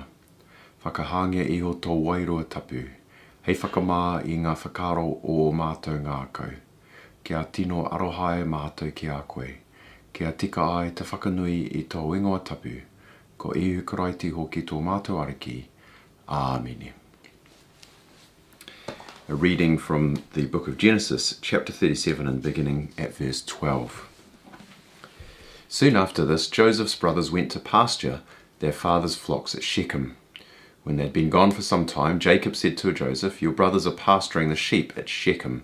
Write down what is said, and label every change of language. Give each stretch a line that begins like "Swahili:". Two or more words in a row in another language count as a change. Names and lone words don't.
Māori: Whakahangia iho tō wairua tapu, hei whakamā i ngā whakaro o mātou ngā kau. Kia tino arohae mātou ki a koe, kia tika ai te whakanui i tō ingoa tapu, ko ihu karaiti hoki tō mātou ariki. Āmene.
English: A reading from the book of Genesis, chapter 37, and beginning at verse 12. Soon after this, Joseph's brothers went to pasture their father's flocks at Shechem. When they had been gone for some time, Jacob said to Joseph, "Your brothers are pasturing the sheep at Shechem.